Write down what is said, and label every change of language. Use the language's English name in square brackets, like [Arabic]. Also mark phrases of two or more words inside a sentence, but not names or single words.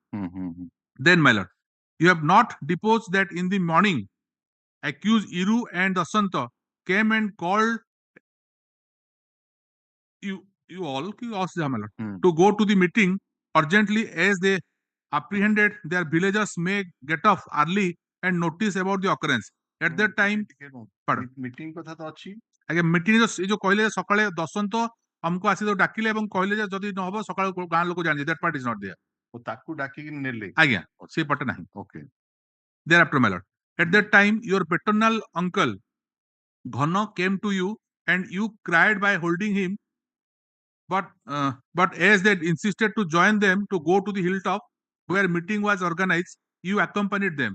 [English] Then, my lord, you have not deposed that in the morning accused Iru and Dasanta came and called you all to go to the meeting urgently, as they apprehended their villagers may get off early and notice about the occurrence. At that time, [Odia] meeting କଥା ତ ଅଛି ଆଜ୍ଞା ମିଟିଂ ଏ ଯୋଉ କହିଲେ ସକାଳେ ଦଶନ୍ତ ଆମକୁ ଆସି ଡାକିଲେ ଏବଂ କହିଲେ ଯେ ଯଦି ନ ହବ ସକାଳୁ ଗାଁ ଲୋକ ଜାଣିବେ [English] that part is not there. [Odia] ଓ ତାକୁ ଡାକିକି ନେଲେ ଆଜ୍ଞା ସେ ପଟେ ନାହିଁ. [English] Okay. Thereafter, my lord, at that time your paternal uncle Ghana came to you and you cried by holding him, but as they insisted to join them to go to the hilltop where meeting was organized, you accompanied them.